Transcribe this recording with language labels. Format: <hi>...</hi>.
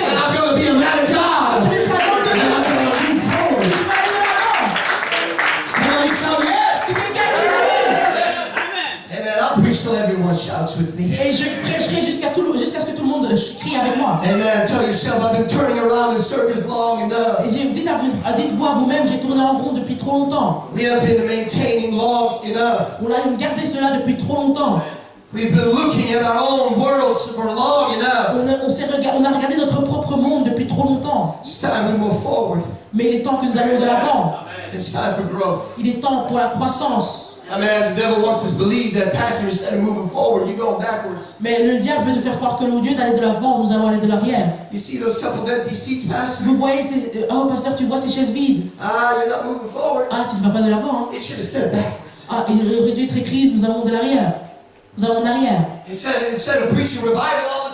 <en>And I'm going to be a man of</en> <fr>Je</fr> <en>God.</en> <fr>vais être un homme de</fr> <en>And</en> <fr>Dieu.</fr> <en>I'm going to move forward.</en> <fr>Je vais aller de l'avant.</fr> <en>Somebody shout yes.</en> <fr>Si quelqu'un dit oui.</fr> <en>Amen. I'll preach till everyone shouts with me.</en> <fr>Et je prêcherai jusqu'à ce que tout le monde crie avec moi.</fr> <en>Amen. Tell yourself, I've been turning around in circles long enough.</en> <fr>Et dites-vous à vous-même, j'ai tourné en rond depuis trop longtemps.</fr> <en>We have been maintaining long enough.</en> <fr>On a gardé cela depuis trop longtemps.</fr> <en>We've been looking at our own worlds for long enough.</en> <fr>On a regardé notre propre monde depuis trop longtemps.</fr> <en>It's time we move forward.</en> <fr>Mais il est temps que nous allions de l'avant.</fr> <en>It's time for growth.</en> <fr>Il est temps pour la croissance.</fr> <en>Amen. The devil wants us to believe that, Pastor, instead of moving forward, you're going backwards.</en> <fr>Mais le diable veut nous faire croire que au lieu d'aller de l'avant, nous allons aller de l'arrière.</fr> <en>You see those couple of empty seats, Pastor?</en> <fr>Vous voyez oh pasteur, tu vois ces chaises vides.</fr> <en>You're not moving forward.</en> <fr>Ah, tu ne vas pas de l'avant. Hein.</fr> <en>It should have said backwards.</en> <fr>Ah, il aurait dû être écrit, nous allons de l'arrière. Nous allons en arrière.</fr> <en>Instead of preaching revival all the</en>